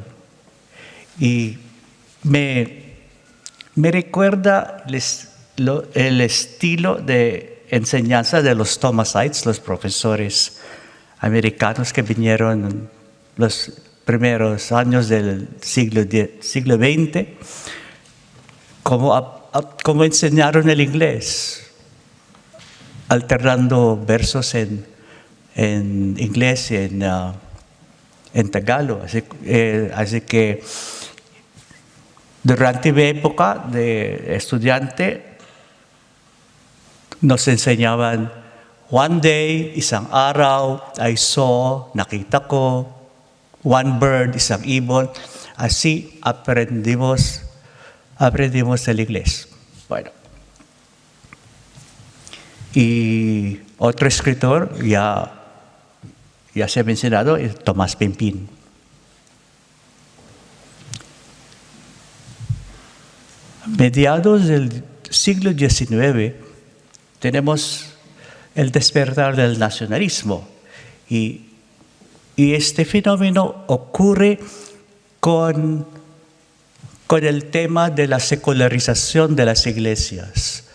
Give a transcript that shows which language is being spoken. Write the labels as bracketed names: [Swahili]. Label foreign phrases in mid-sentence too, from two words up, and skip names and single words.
[Spanish] Y me recuerda el estilo de enseñanza de los Thomasites, los profesores americanos que vinieron en los primeros años del siglo XX, como enseñaron el inglés, alternando versos en inglés y en tagalo. Así que durante mi época de estudiante, nos enseñaban, [English] one day, [Filipino] isang araw, [English] I saw, [Filipino] nakita ko, [English] one bird, [Filipino] isang ibon. [Spanish] Así aprendimos el inglés. Bueno. Y otro escritor, ya se ha mencionado, es Tomás Pempín. Mediados del siglo XIX, tenemos el despertar del nacionalismo y este fenómeno ocurre con el tema de la secularización de las iglesias.